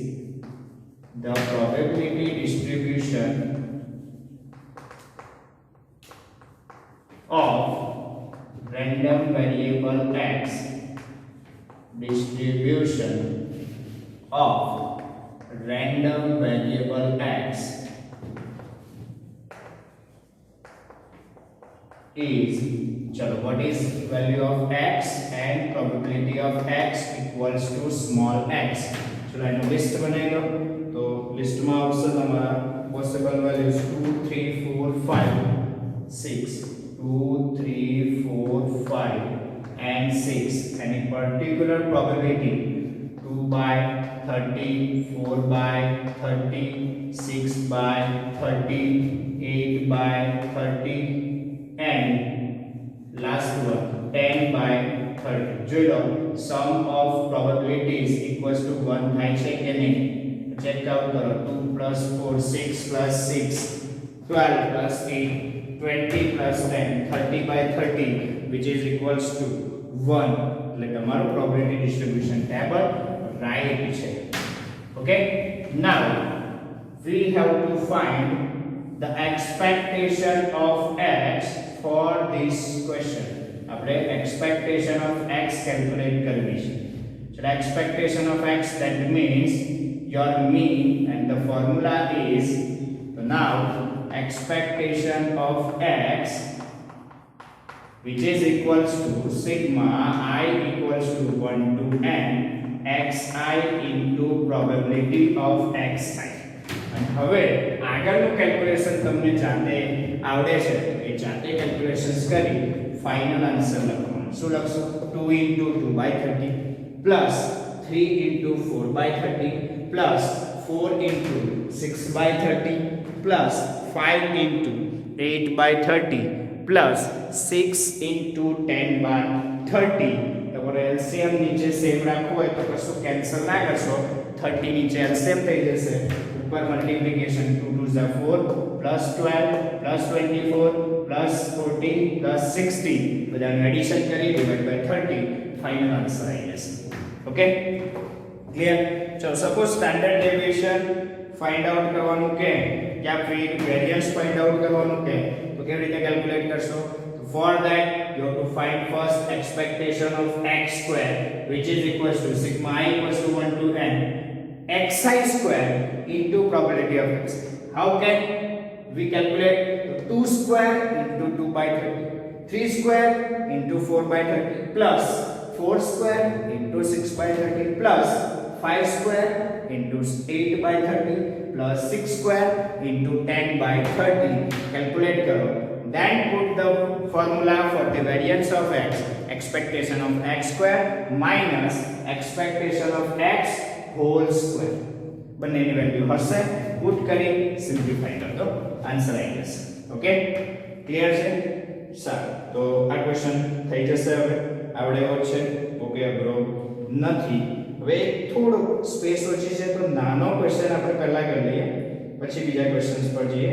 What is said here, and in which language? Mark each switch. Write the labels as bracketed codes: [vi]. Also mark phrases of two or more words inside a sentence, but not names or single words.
[en] the probability distribution of random variable x distribution of random variable x is chalo what is value of x and probability of x equals to small x. [gu] ચલો એનો લિસ્ટ બનાવી લો તો લિસ્ટ માં આવશે તમારા [en] possible values 2 3 4 5 6 2 3 4 5 and 6 any particular probability 2 by 30 4 by 30 6 by 30 8 by 30 and last one 10 by 30. [gu] જોઈ લો [en] sum of probabilities equals to 1 [gu] થાય છે કે નહીં ચેક આઉટ કરો [en] 2 plus 4 6 plus 6 12 plus 8 20 plus 10 30 by 30 which is equals to 1. [gu] એટલે તમારું [en] probability distribution table [gu] right છે. [en] okay now we have to find the expectation of x for this question. [gu] આપણે [en] expectation of x calculate [gu] કરવી છે. [en] So the expectation of x that means your mean and the formula is so now expectation of x which is equals to sigma I equals to 1 to n xi into probability of xi. [gu] અને હવે આગળનું કેલ્ક્યુલેશન તમને જાતે આવડે છે એ જાતે કેલ્ક્યુલેશન્સ કરી ફાઇનલ આન્સર લખવાનું. શું લખશો [en] 2 into 2 by 30 plus 3 into 4 by 30 plus 4 into 6 by 30 plus 5 into 8 by 30 plus 6 into 10 by 30. [gu] તમારે એલસીએમ નીચે સેમ રાખવું હોય તો કશું કેન્સલ ના કરશો 30 નીચે એલસીએમ થઈ જશે ઉપર મલ્ટીપ્લિકેશન [en] 2 2 is 4 plus 12 plus 24 plus 14 plus 16 [gu] બધાનું એડિશન કરી [en] divide by 30 final answer [gu] આવી જશે. [en] okay clear. [gu] ચલો [en] suppose standard deviation find out [gu] કરવાનું કે [hi] या फिर [en] variance find out [gu] કરવાનું કે તો તો કેવી રીતે કેલ્ક્યુલેટ કરશો? [en] તો for that you have to find first expectation of x square which is equals to sigma I equals to 1 to n xi square into probability of x. How can we calculate? 2 square into 2 by 30, 3 square into 4 by 30 plus 4 square into 6 by 30 plus 5 square into 8 by 30 plus 6 square into 10 by 30. Calculate karo. Then put the formula for the variance of x, expectation of x square minus expectation of x whole square. [gu] બંનેની વેલ્યુ હશે, પુટ કરી સિમ્પ્લિફાઈ [hi] कर दो, [gu] આન્સર આવી જશે. ઓકે, ક્લિયર છે? સારું, તો આ ક્વેશ્ચન થઈ જશે. હવે આવડે એવો છે? ઓકે, અઘરો નથી. હવે થોડો સ્પેસ ઓછી છે તો નાનો ક્વેશ્ચન આપણે પહેલા કરી લઈએ, પછી બીજા ક્વેશ્ચન્સ પર જઈએ.